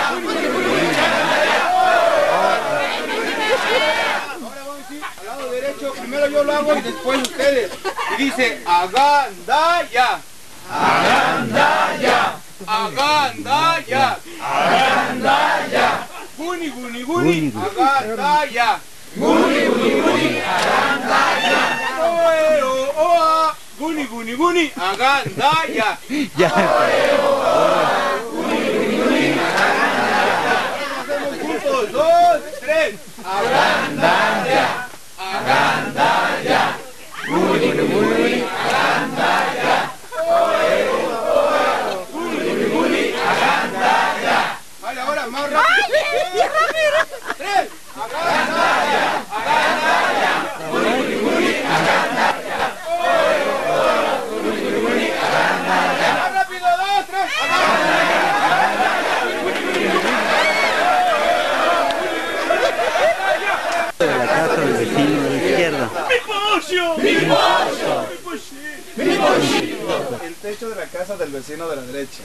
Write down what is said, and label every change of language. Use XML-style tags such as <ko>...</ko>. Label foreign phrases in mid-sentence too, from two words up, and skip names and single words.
<es>Ahora vamos a ir al lado derecho. primero yo lo hago y después ustedes. Y dice, agandaya. Agandaya. Agandaya. Agandaya. Guni, guni, guni. Agandaya. Guni, guni, guni. Agandaya. Oe, oa. Guni, guni, guni. Agandaya. Ya. Hacemos juntos, 2, 3. Agandaya. Agandaya. Guni, guni, guni. Agandaya. Guni, guni, agandaya. Vale, ahora más rápido. 3. Agandaya. Agandaya. Guni, guni, agandaya. Guni, guni, agandaya. Más rápido, 2, 3. De la casa del vecino de la izquierda. Mi pollo. El techo de la casa del vecino de la derecha.</es>